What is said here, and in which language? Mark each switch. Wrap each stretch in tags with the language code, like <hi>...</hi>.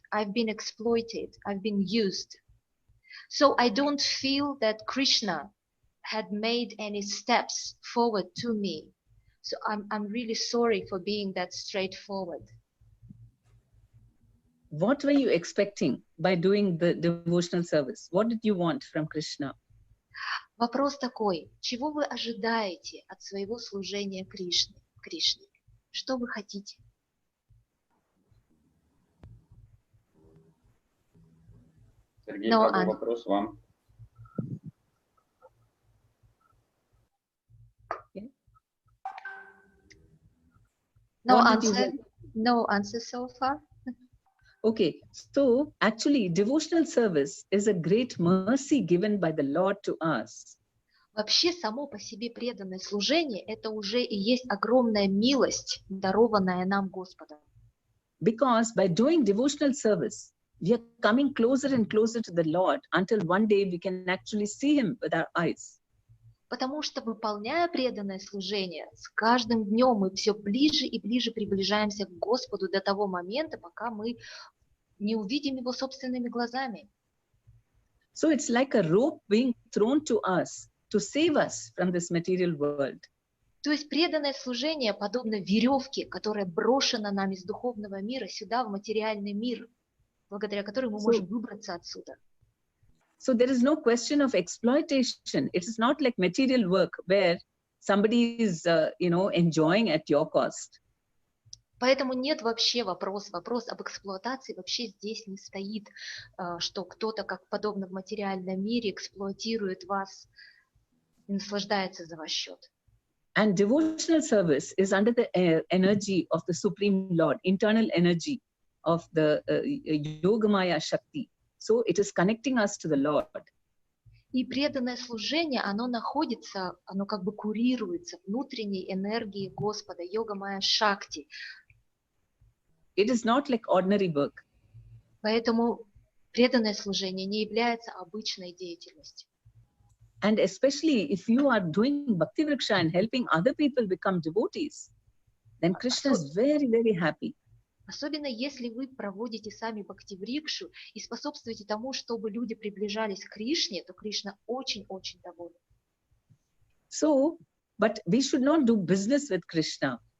<en>I've been exploited. I've been used. So I don't feel that Krishna had made any steps forward to me. So I'm really sorry for being that straightforward. What were you expecting by doing the devotional service? What did you want from Krishna?</en> <ru>Вопрос такой: чего вы ожидаете от своего служения Кришне? Что вы хотите? Сергей, вопрос вам.</ru> <en>No answer so far. Okay, so actually devotional service is a great mercy given by the Lord to us.</en> <ru>Вообще само по себе преданное служение – это уже и есть огромная милость, дарованная нам Господом.</ru> <en>Because by doing devotional service, we are coming closer and closer to the Lord until one day we can actually see Him with our eyes.</en> <ru>Потому что, выполняя преданное служение, с каждым днем мы все ближе и ближе приближаемся к Господу до того момента, пока мы не увидим Его собственными глазами.</ru> <en>So it's like a rope being thrown to us to save us from this material world.</en> <ru>То есть преданное служение подобно веревке, которая брошена нам из духовного мира сюда, в материальный мир, благодаря которой мы можем выбраться отсюда.</ru> <en>So there is no question of exploitation. It is not like material work where somebody is, enjoying at your cost.</en> <ru>Поэтому нет вообще вопрос об эксплуатации вообще здесь не стоит, что кто-то, как подобно в материальном мире, эксплуатирует вас и наслаждается за ваш счет.</ru> <en>And devotional service is under the energy of the Supreme Lord, internal energy of the Yogamaya Shakti. So it is connecting us to the Lord.</en> <ru>И преданное служение, оно находится, оно как бы курируется внутренней энергией Господа, Йога-майя Шакти.</ru> <en>It is not like ordinary work.</en> <ru>Поэтому преданное служение не является обычной деятельностью.</ru> <en>And especially if you are doing Bhakti Vriksha and helping other people become devotees, then Krishna is very, very happy.</en> <ru>Особенно если вы проводите сами бхакти-врикшу и способствуете тому, чтобы люди приближались к Кришне, то Кришна очень-очень доволен.</ru> <en>So, but we should not do business with Krishna.</en>